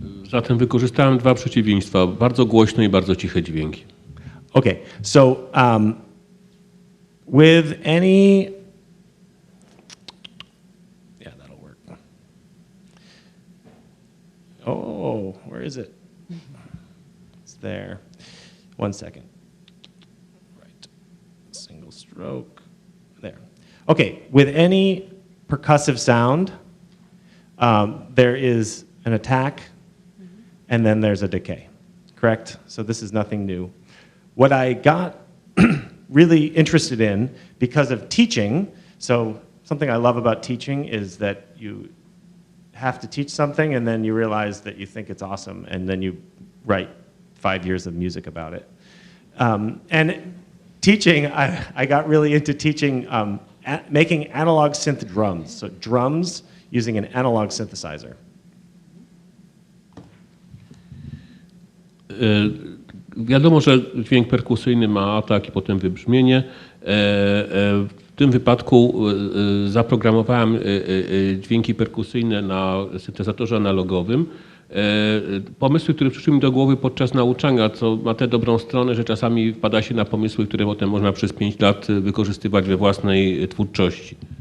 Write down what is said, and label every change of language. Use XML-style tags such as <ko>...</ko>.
<pl>Zatem wykorzystałem dwa przeciwieństwa, bardzo głośne i bardzo ciche dźwięki.</pl> <en>Okay, so with any, yeah, that'll work. Oh, where is it? It's there. One second. Right, single stroke, there. Okay, with any percussive sound, there is an attack, and then there's a decay, correct? So this is nothing new. What I got really interested in because of teaching, so something I love about teaching is that you have to teach something and then you realize that you think it's awesome and then you write 5 years of music about it. And teaching, I got really into teaching, making analog synth drums, so drums using an analog synthesizer.</en> <pl>Wiadomo, że dźwięk perkusyjny ma atak i potem wybrzmienie. W tym wypadku zaprogramowałem dźwięki perkusyjne na syntezatorze analogowym. Pomysły, które przyszły mi do głowy podczas nauczania, co ma tę dobrą stronę, że czasami wpada się na pomysły, które potem można przez 5 lat wykorzystywać we własnej twórczości.</pl>